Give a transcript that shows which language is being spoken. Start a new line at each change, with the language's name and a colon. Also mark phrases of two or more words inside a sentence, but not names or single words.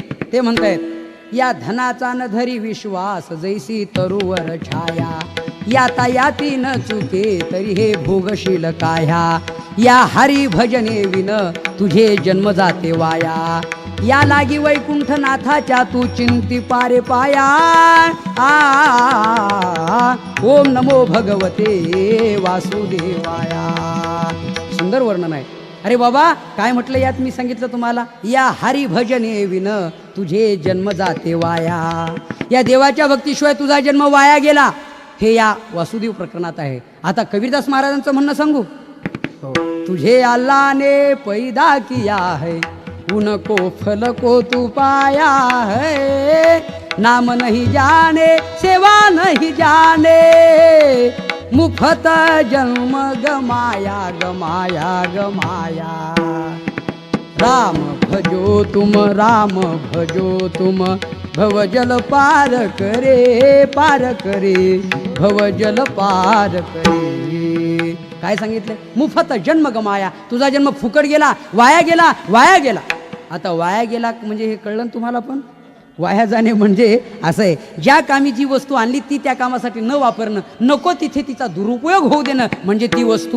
Marathi: ते म्हणतायत, या धनाचा न धरी विश्वास जैसी तरुवर छाया, याता याती न चुके तरी हे भोगशील काह्या. या हरी भजने विन तुझे जन्म जाते वाया, या लागी वैकुंठनाथाच्या तू चिंती पारे पाया.
Sanskrit: ओम नमो भगवते वासुदेवाया.
Marathi: सुंदर वर्णन आहे. अरे बाबा काय म्हटलं यात, मी सांगितलं तुम्हाला, या हरी भजने विन तुझे जन्म जाते वाया. या देवाच्या भक्तीशिवाय तुझा जन्म वाया गेला. हे या वासुदेव प्रकरणात आहे. आता कबीरदास महाराजांचं म्हणणं सांगू,
Hindi: तुझे अल्लाह ने पैदा किया है, उनको फल को तू पाया है. नाम नहीं जाने सेवा नहीं जाने, मुफ्त जन्म गमाया गमाया गमाया. राम भजो तुम भवजल पार करे भवजल पार करे.
Marathi: काय सांगितलं,
Hindi: मुफत जन्म गमाया,
Marathi: तुझा जन्म फुकट गेला, वाया गेला, वाया गेला. आता वाया गेला म्हणजे हे कळलं ना तुम्हाला पण. वाया जाणे म्हणजे असं आहे, ज्या कामी जी वस्तू आणली ती त्या कामासाठी न वापरणं, नको तिथे तिचा दुरुपयोग होऊ देणं म्हणजे ती वस्तू.